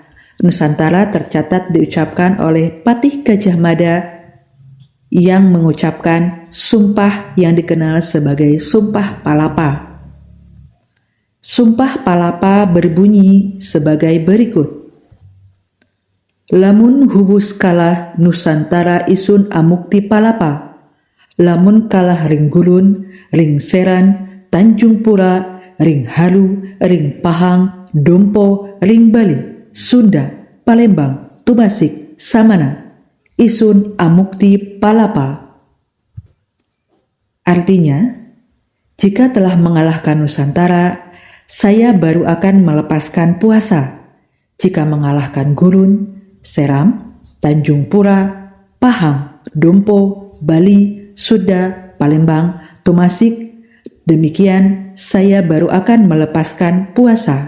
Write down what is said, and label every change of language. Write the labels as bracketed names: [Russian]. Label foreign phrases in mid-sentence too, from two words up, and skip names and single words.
[Indonesian] Nusantara tercatat diucapkan oleh Patih Gajah Mada yang mengucapkan sumpah yang dikenal sebagai Sumpah Palapa. Sumpah Palapa berbunyi sebagai berikut. [Kawi] Lamun hubus kalah Nusantara isun amukti palapa, lamun kalah ring Gulun, ring Seran, Tanjung Pura, ring Halu, ring Pahang, Dompo, ring Bali, Sunda, Palembang, Tumasik, Samana, isun amukti palapa. [Indonesian] Artinya, jika telah mengalahkan Nusantara, saya baru akan melepaskan puasa. Jika mengalahkan Gurun, Seram, Tanjung Pura, Pahang, Dompo, Bali, Sunda, Palembang, Tumasik, demikian saya baru akan melepaskan puasa.